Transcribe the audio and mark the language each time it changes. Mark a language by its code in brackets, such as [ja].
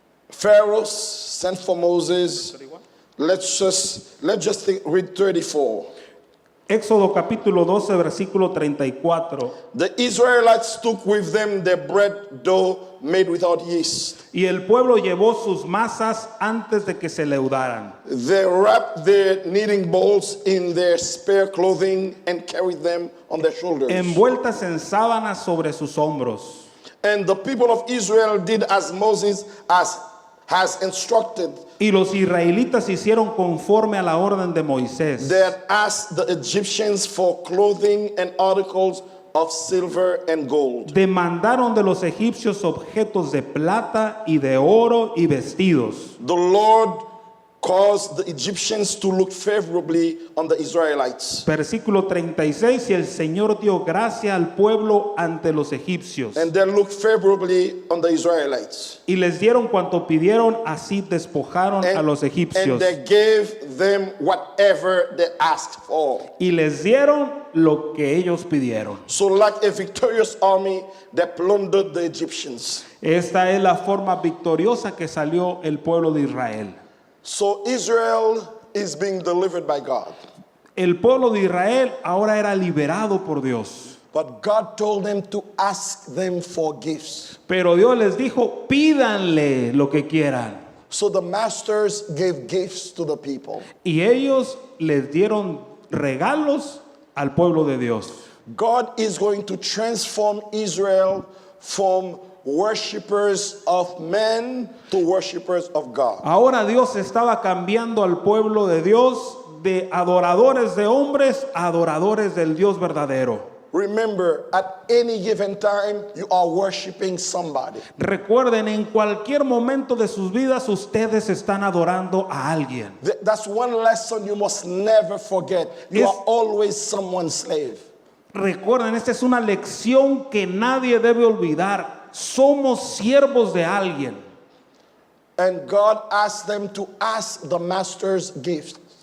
[en] Pharaoh sent for Moses. Let's just read 34. [es] Éxodo capítulo 12, versículo 34. [en] The Israelites took with them their bread dough made without yeast. [es] Y el pueblo llevó sus masas antes de que se leudaran. [en] They wrapped their kneading bowls in their spare clothing and carried them on their shoulders. [es] Envueltas en sábanas sobre sus hombros. [en] And the people of Israel did as Moses has instructed. [es] Y los israelitas hicieron conforme a la orden de Moisés. [en] They had asked the Egyptians for clothing and articles of silver and gold. [es] Demandaron de los egipcios objetos de plata y de oro y vestidos. [en] The Lord caused the Egyptians to look favorably on the Israelites. [es] Versículo 36, y el Señor dio gracia al pueblo ante los egipcios. [en] And they looked favorably on the Israelites. [es] Y les dieron cuanto pidieron, así despojaron a los [en] And [es] egipcios. [en] they gave them whatever they asked for. [es] Y les dieron lo que ellos pidieron. [en] So like a victorious army, they plundered the Egyptians. [es] Esta es la forma victoriosa que salió el pueblo de Israel. [en] So Israel is being delivered by God. [es] El pueblo de Israel ahora era liberado por Dios. [en] But God told them to ask them for gifts. [es] Pero Dios les dijo, pídanle lo que quieran. [en] So the masters gave gifts to the people. [es] Y ellos les dieron regalos al pueblo de Dios. [en] God is going to transform Israel from worshipers of men to worshipers of God. [es] Ahora Dios estaba cambiando al pueblo de Dios de adoradores de hombres a adoradores del Dios verdadero. [en] Remember, at any given time, you are worshiping somebody. [es] Recuerden, en cualquier momento de sus vidas ustedes están adorando a alguien. [en] That's one lesson you must never forget. You [es] Es- [en] are always someone's slave. [es] Recuerden, esta es una lección que nadie debe olvidar. Somos siervos de alguien. [en] And God asked them to ask the master's gifts.